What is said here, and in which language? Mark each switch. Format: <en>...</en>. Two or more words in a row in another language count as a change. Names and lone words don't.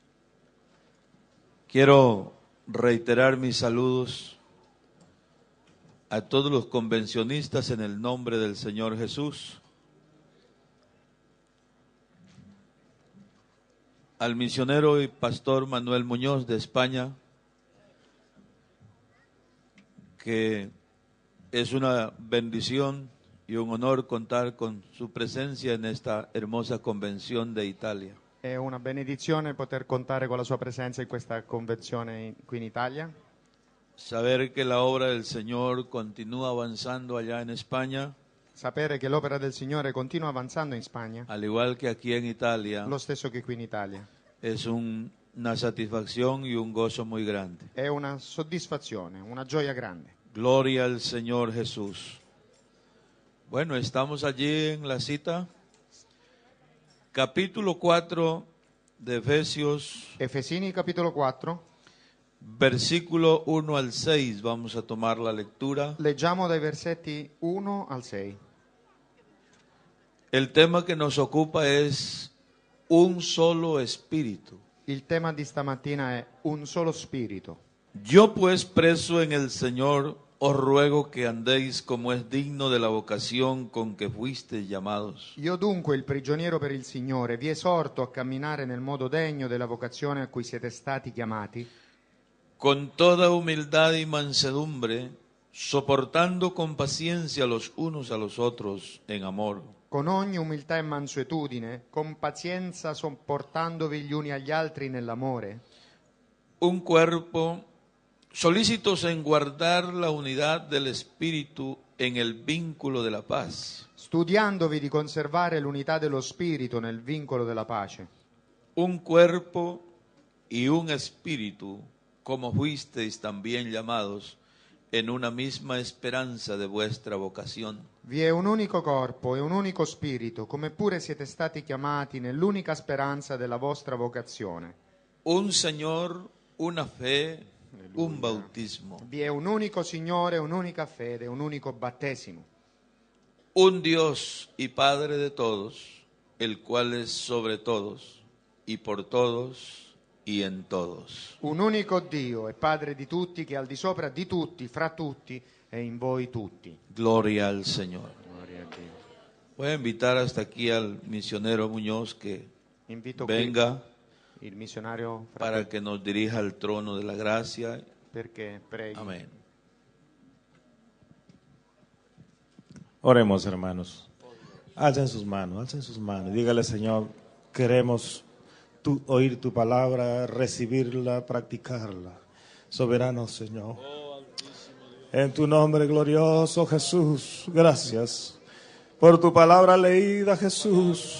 <es>Quiero reiterar mis saludos a todos los convencionistas en el nombre del Señor Jesús, al misionero y pastor Manuel Muñoz de España, que es una bendición y un honor contar con su presencia en esta hermosa convención de Italia.</es> <it>È una benedizione poter contare con la sua presenza in questa convenzione qui in Italia.</it> <es>Saber que la obra del Señor continúa avanzando allá en España,</es> <it>Sapere che l'opera del Signore continua avanzando in Spagna,</it> <es>al igual que aquí en Italia,</es> <it>lo stesso che qui in Italia.</it> <es>es una satisfacción y un gozo muy grande.</es> <it>È una soddisfazione, una gioia grande.</it> <es>Gloria al Señor Jesús. Bueno, estamos allí en la cita, capítulo 4 de Efesios,</es> <it>Efesini capitolo 4,</it> <es>versículo 1 al 6, vamos a tomar la lectura.</es> <it>leggiamo dai versetti 1 al 6.</it> <es>El tema que nos ocupa es un solo espíritu.</es> <it>Il tema di stamattina è un solo spirito.</it> <es>Yo pues preso en el Señor, os ruego que andéis como es digno de la vocación con que fuisteis llamados.</es> <it>Io dunque, il prigioniero per il Signore, vi esorto a camminare nel modo degno della vocazione a cui siete stati chiamati,</it> <es>Con toda humildad y mansedumbre, soportando con paciencia los unos a los otros en amor,</es> <it>con ogni umiltà e mansuetudine, con pazienza sopportandovi gli uni agli altri nell'amore,</it> <es>un cuerpo, solícitos en guardar la unidad del Espíritu en el vínculo de la paz.</es> <it>studiandovi di conservare l'unità dello spirito nel vincolo della pace.</it> <es>Un cuerpo y un espíritu, como fuisteis también llamados, en una misma esperanza de vuestra vocación.</es> <it>Vi è un unico corpo e un unico spirito, come pure siete stati chiamati nell'unica speranza della vostra vocazione.</it> <es>Un Señor, una fe, un bautismo.</es> <it>Vi è un unico Signore, un'unica fede, un unico battesimo.</it> <es>Un Dios y Padre de todos, el cual es sobre todos, y por todos, y en todos.</es> <it>Un unico Dio e Padre di tutti, che è al di sopra di tutti, fra tutti e in voi tutti.</it> <es>Gloria al Señor.</es> <it>Gloria a Dio.</it> <es>Voy a invitar hasta aquí al misionero Muñoz que</es> <it>Invito qui</it> <es>venga</es> <it>il missionario</it> <es>para que nos dirija al trono de la gracia.</es> <it>perché preghi.</it> <es>Amén. Oremos, hermanos. Alcen sus manos. Dígale, Señor, queremos oír tu palabra, recibirla, practicarla. Soberano Señor. En tu nombre glorioso, Jesús, gracias por tu palabra leída, Jesús.</es>